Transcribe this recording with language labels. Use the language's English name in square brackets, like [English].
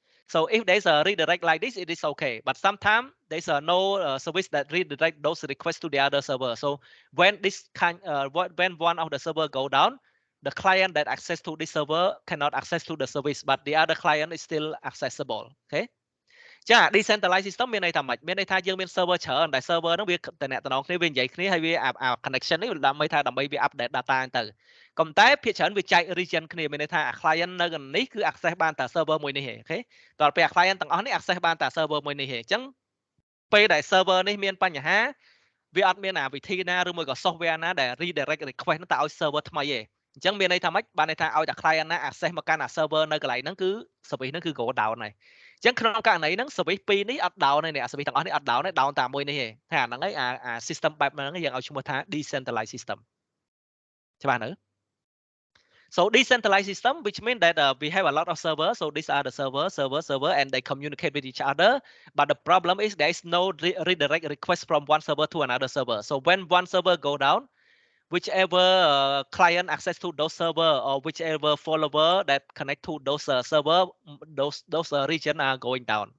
[English] So if there's a redirect like this, it is okay. But sometimes there's no service that redirect those requests to the other server. So when this when one of the server go down, the client that access to this server cannot access to the service, but the other client is still accessible. Okay. [Khmer] ចា decentralized system មានន័យថាម៉េចមានន័យថាយើងមាន server ច្រើនតែ server ហ្នឹងវាតំណែងគ្នាវានិយាយគ្នាហើយវា connection នេះដើម្បីវា update data ទៅក៏ប៉ុន្តែភាគច្រើនវាចែក region គ្នាមានន័យថា client នៅកន្លែងនេះគឺ access បានតែ server មួយនេះទេអូខេតទៅពេល client ទាំងអស់នេះ access បានតែ server មួយនេះទេអញ្ចឹង ពេលដែល server នេះមានបញ្ហាវាអត់មានវិធីណាឬមួយក៏ software ណាដែល redirect request ហ្នឹងទៅឲ្យ server ថ្មីទេអញ្ចឹងមានន័យថាម៉េចបានន័យថាឲ្យតែ client ណា access មកកាន់ server នៅកន្លែងហ្នឹងគឺ service ហ្នឹងគឺ go down ហើយអញ្ចឹងក្នុងករណីហ្នឹង service ពីរនេះអត់ down ទេ service ទាំងអស់នេះអត់ down ទេ down តែមួយនេះទេតែអាហ្នឹងឯង system បែបហ្នឹងយើងឲ្យឈ្មោះថា decentralized system ច្បាស់នៅ [English] So decentralized system, which means that we have a lot of servers. So these are the server, and they communicate with each other. But the problem is there is no redirect request from one server to another server. So when one server go down, whichever client access to those server or whichever follower that connect to those server, those region are going down.